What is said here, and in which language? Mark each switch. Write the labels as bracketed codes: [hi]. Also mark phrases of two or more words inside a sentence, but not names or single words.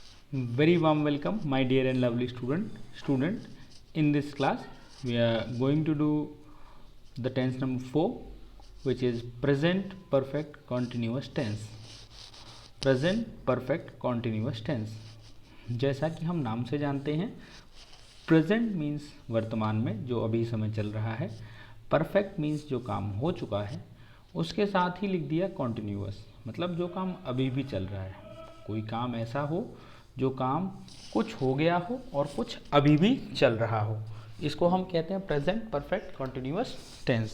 [en] Very warm welcome, my dear and lovely student. In this class, we are going to do the tense number 4, which is present perfect continuous tense. Present perfect continuous tense. [hi] जैसा कि हम नाम से जानते हैं, [en] present means [hi] वर्तमान में जो अभी समय चल रहा है, [en] perfect means [hi] जो काम हो चुका है, उसके साथ ही लिख दिया कॉन्टिन्यूअस, मतलब जो काम अभी भी चल रहा है। कोई काम ऐसा हो जो काम कुछ हो गया हो और कुछ अभी भी चल रहा हो, इसको हम कहते हैं [en] present perfect continuous tense.